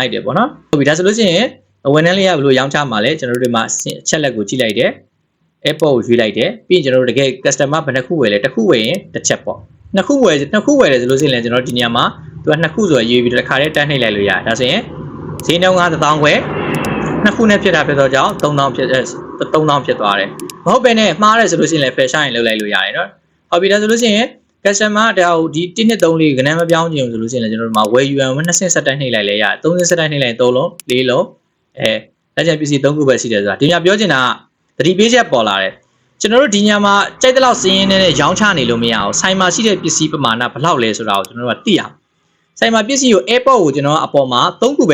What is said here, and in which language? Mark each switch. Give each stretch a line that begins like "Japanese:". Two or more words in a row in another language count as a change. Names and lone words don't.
Burmese: လိုက်တယ်ပေါ့နော်ဟုတ်ပြီဒါဆိုလို့ရှိရင်ဝန်ထမ်းလေးကဘယ်လိုရောင်းချမှာလဲကျွန်တော်တို့ဒီမှာချက်လက်ကိုကြည့်လိုက်တယ် AirPod ကိုရွေးလိုက်တယ်ပြီးရင်ကျွန်တော်တို့တကယ် customer ဘယ်နှခုဝယ်လဲတစ်ခုဝယ်ရင်တစ်ချက်ပေါ့နှစ်ခုဝယ်တယ်ဆိုလို့ရှိရင်လည်းကျွန်တော်ဒီနေရာမှာသူကနှစ်ခုဆိုရွေးပြီးတစ်ခါတည်းတန်းနှိပ်လိုက်လို့ရတယ်ဒါဆိုရင်ဈေးနှုန်းက1000ခွဲနှစ်ခုနဲ့ဖြစ်တာဖြစ်တော့ကြောင့်3000ဖြစ်3000ဖြစ်သွားတယ်မဟုတ်ပဲ နဲ့မှားတယ်ဆိုလို့ရှိရင်လည်း fashion ရင်လုပ်လိုက်လို့ရတယ်နော်ဟုတ်ပြီဒါဆိုလို့ရှိရင် customer ဒါဟိုဒီ1 2 3လေးကဏ္ဍမပြောင်းချင်ဘူးဆိုလို့ရှိရင်လည်းကျွန်တော်တို့မှာ
English: where you are
Burmese: 2 set တိုင်းနှိပ်လိုက်လဲရတယ်3 set တိုင်းနှိပ်လိုက်3လုံး4လုံးလက်ကျန်ပစ္စည်း3ခုပဲရှိတယ်ဆိုတာဒီညပြောချင်တာကသတိ ပေးချက်ပေါ်လာတယ်ကျွန်တော်တို့ဒီညမှာကြိုက်တဲ့လောက်စင်းရင်းနဲ့ရောင်းချနေလို့မရအောင်ဆိုင်မှာရှိတဲ့ပစ္စည်းပမာဏဘယ်လောက်လဲဆိုတာကိုကျွန်တော်တို့ကသိအောင်ဆိုင်မှာပစ္စည်းကို AirPod ကိုကျွန်တော်ကအပေါ်မှာ3ခုပဲ